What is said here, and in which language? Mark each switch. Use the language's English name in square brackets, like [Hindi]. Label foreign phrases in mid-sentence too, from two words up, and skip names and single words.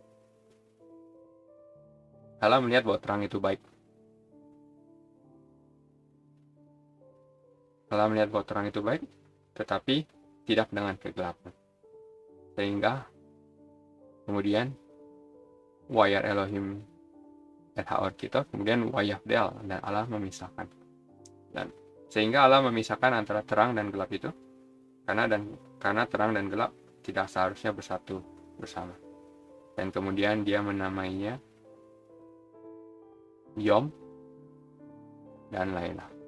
[Indonesian] Allah melihat bahwa terang itu baik. Allah melihat bahwa terang itu baik, tetapi tidak dengan kegelapan. Sehingga kemudian [Hebrew] וירא אלהים את האור כי טוב, [Indonesian] kemudian wayafdel, dan Allah memisahkan. Dan sehingga Allah memisahkan antara terang dan gelap itu, karena terang dan gelap tidak seharusnya bersatu bersama. Dan kemudian dia menamainya Yom dan Laila.